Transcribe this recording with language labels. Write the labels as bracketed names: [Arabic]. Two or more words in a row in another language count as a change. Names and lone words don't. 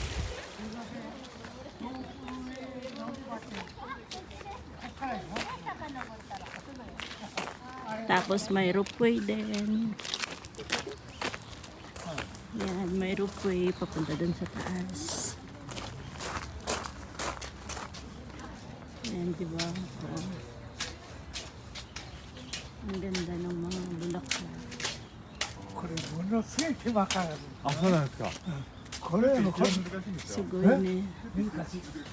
[Filipino] Tapos may ropeway din. Yan, may ropeway papunta dun sa taas. Yan, diba? Oh. Ang ganda ng mga bulaklak. [Japanese] これものすごい手間かかる。あ、そうなんですか。これのこれすごいね。難しい。